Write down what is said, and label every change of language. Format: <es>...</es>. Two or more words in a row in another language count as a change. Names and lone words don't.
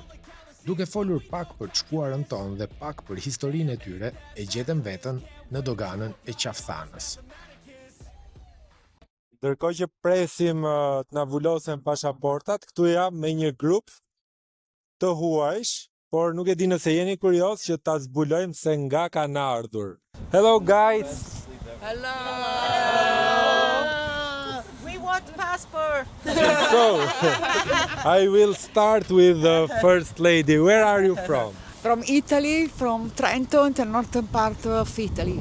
<sq>Duke folur pak për të shkuarën tonë dhe pak për historinë e tyre, e gjetëm veten në doganën e qafthanës. Ndërkohë që presim të na vulosen pasaportat, këtu jam me një grup të huajsh, por nuk e di nëse jeni kurioz që ta zbulojmë se nga kanë ardhur.</sq> <en>Hello guys. Hello. We want passport. So, I will start with the first lady. Where are you from? From Italy, from Trento, in the northern part of Italy.</en>